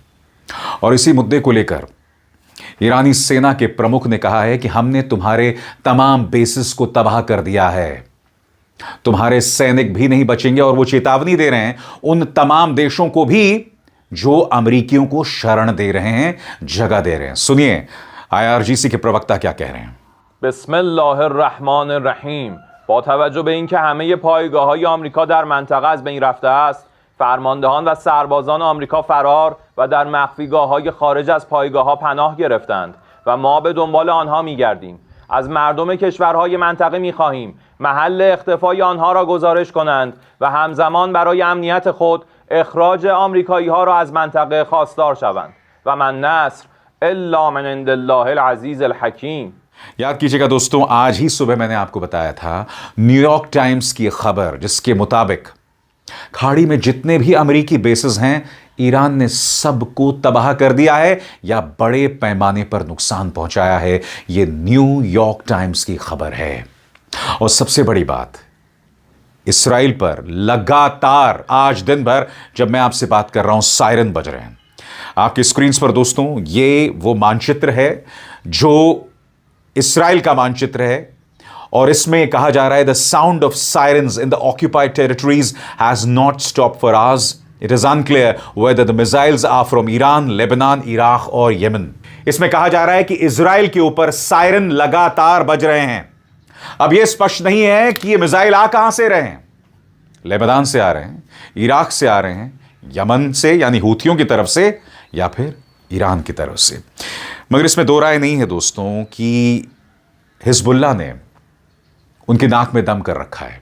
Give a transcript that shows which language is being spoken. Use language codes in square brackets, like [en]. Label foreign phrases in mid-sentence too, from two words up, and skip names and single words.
[hi] और इसी मुद्दे को लेकर ईरानी सेना के प्रमुख ने कहा है कि हमने तुम्हारे तमाम बेसिस को तबाह कर दिया है, तुम्हारे सैनिक भी नहीं बचेंगे। और वो चेतावनी दे रहे हैं उन तमाम देशों को भी जो अमेरिकियों को शरण दे रहे हैं, जगह दे रहे हैं। सुनिए आईआरजीसी के प्रवक्ता क्या कह रहे हैं। [ar] बिस्मिल्लाहिर्रहमानिर्रहीम। [fa] با توجه به اینکه همه پایگاه‌های آمریکا در منطقه از بین رفته است، فرماندهان و سربازان آمریکا فرار و در مخفیگاه‌های خارج از پایگاه‌ها پناه گرفتند و ما به دنبال آنها می‌گردیم. از مردم کشورهای منطقه می‌خواهیم محل اختفای آنها را گزارش کنند و همزمان برای امنیت خود اخراج آمریکایی‌ها را از منطقه خواستار شوند [ar] و من نصر الا من عند الله العزیز الحکیم। [hi] याद कीजिएगा दोस्तों, आज ही सुबह मैंने आपको बताया था न्यूयॉर्क टाइम्स की खबर, जिसके मुताबिक खाड़ी में जितने भी अमेरिकी बेसेस हैं ईरान ने सबको तबाह कर दिया है या बड़े पैमाने पर नुकसान पहुंचाया है। यह न्यूयॉर्क टाइम्स की खबर है। और सबसे बड़ी बात, इस्राएल पर लगातार आज दिन भर जब मैं आपसे बात कर रहा हूं सायरन बज रहे हैं आपकी स्क्रीन पर दोस्तों। ये वो मानचित्र है जो इस्राएल का मानचित्र है और इसमें कहा जा रहा है [en] the sound of sirens in the occupied territories has not stop for hours. It is unclear whether the missiles are from Iran, Lebanon, Iraq or Yemen. [hi] इसमें कहा जा रहा है कि इजराइल के ऊपर सायरन लगातार बज रहे हैं। अब यह स्पष्ट नहीं है कि ये मिसाइल आ कहां से रहे हैं। लेबनान से आ रहे हैं, इराक से आ रहे हैं, यमन से यानी हूथियों की तरफ से, या फिर ईरान की तरफ से। मगर इसमें दो राय नहीं है दोस्तों कि हिजबुल्लाह ने उनकी नाक में दम कर रखा है।